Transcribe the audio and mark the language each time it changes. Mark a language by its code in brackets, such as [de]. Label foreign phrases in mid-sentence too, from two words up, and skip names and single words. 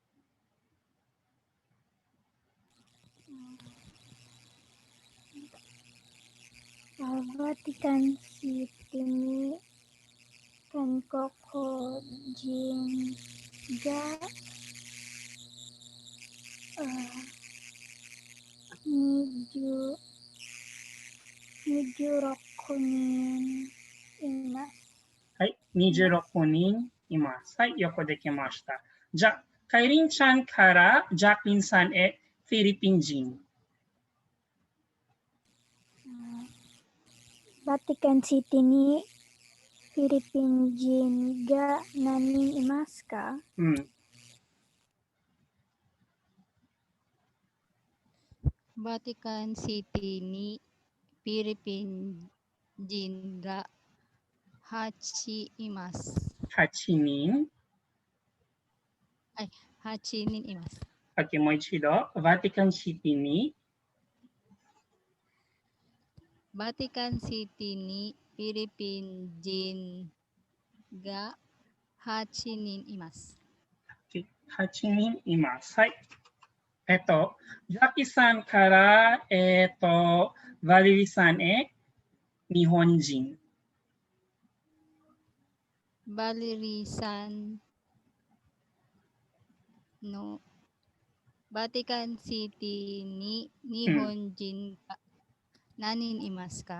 [ja] Vatican Cityに韓国人が二十六人います. はい、26人います。はい、よくできました。じゃあ、カイリンちゃんからジャクリンさんへフィリピン人。 Vatican Cityにフィリピン人が何人いますか? Vatican Cityにフィリピン人が八います. 8人。 8人います。 Okay, もう一度。Vatican Cityに Vatican City ni Philippine jin ga 8 人います。 8人います。はい。ジャキさんから、バレリさんへ日本人。バレリさんのバティカンシティに日本人が何人いますか？